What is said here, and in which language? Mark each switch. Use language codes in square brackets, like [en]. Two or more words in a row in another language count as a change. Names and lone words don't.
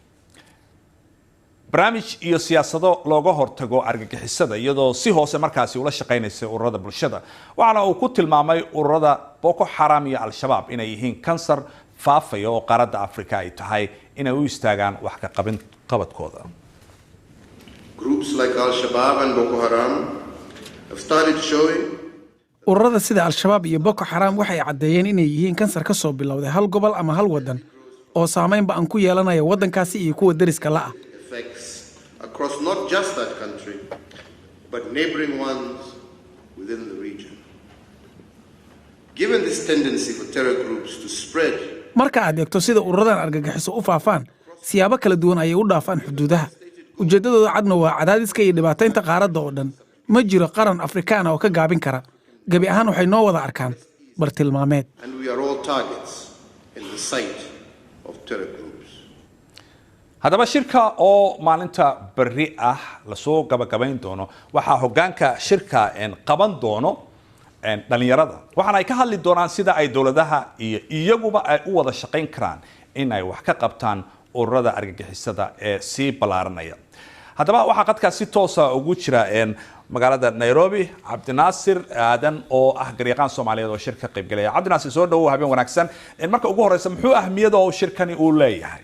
[so] barnaamij iyo siyaasado looga hortago argagixisada iyadoo si hoose markaasi ula shaqaynaysay ururada bulshada waxaana uu ku tilmaamay ururada Boko Haram iyo Al-Shabaab inay yihiin kansar faafaya oo qaaradda Afrika ay tahay inay u istaagaan wax ka qabadkooda [en] Groups like Al-Shabaab and Boko Haram have started showing [so] ururada sida Al-Shabaab iyo Boko Haram waxay cadeeyeen inay yihiin kansar ka soo bilowday hal gobol ama hal wadan oo saameyn ba'an ku yeelanaya wadankaasi iyo kuwa dariska la ah [en] across not just that country but neighboring ones within the region. Given this tendency for terror groups to spread [so] marka aad eegto sida ururadan argagixiso u faafaan siyaabo kala duwan ayay u dhaafaan xuduudaha ujeedadooda cadna waa cadaadiska iyo dhibaataynta qaaradda oo dhan ma jiro qaran Afrikaan oo ka gaabin kara gabi ahaan waxay noo wada arkaan bartilmaameed [en] and we are all targets in the sight of terror groups. [so] haddaba shirka oo maalinta berri ah la soo gabagabayn doono waxa hoggaanka shirka qaban doono dhalinyarada waxaana ay ka hadli doonaan sida ay dawladaha iyo iyaguba ay u wada shaqayn karaan in ay wax ka qabtaan ururada argagixisada ee si balaaranaya haddaba waxaa qadka si toos ah ugu jira magaalada Nairobi Cabdinaasir aadan oo ah garyaqaan Soomaaliyeed oo shirka qayb galaya Cabdinaasir soo dhawow habeen wanaagsan marka ugu horeysa muxuu ahmiyada oo shirkani uu leeyahay